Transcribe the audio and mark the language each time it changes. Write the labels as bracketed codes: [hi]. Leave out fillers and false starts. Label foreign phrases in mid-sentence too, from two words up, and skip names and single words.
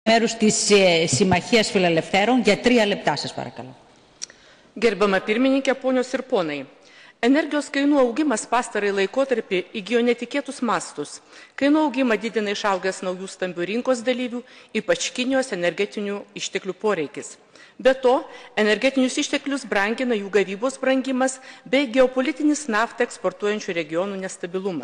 [el] Μέρους της Συμμαχίας Φιλελευθέρων για 3 λεπτά, σας παρακαλώ. [lt] Gerbiama pirmininkė, ponios ir ponai. Energijos kainų augimas pastarąjį laikotarpį įgijo netikėtus mastus. Kainų augimą didina išaugęs naujų stambių rinkos dalyvių, ypač Kinijos energetinių išteklių poreikis. Be to, energetinius išteklius brangina jų gavybos brangimas bei geopolitinis naftą eksportuojančių regionų nestabilumas.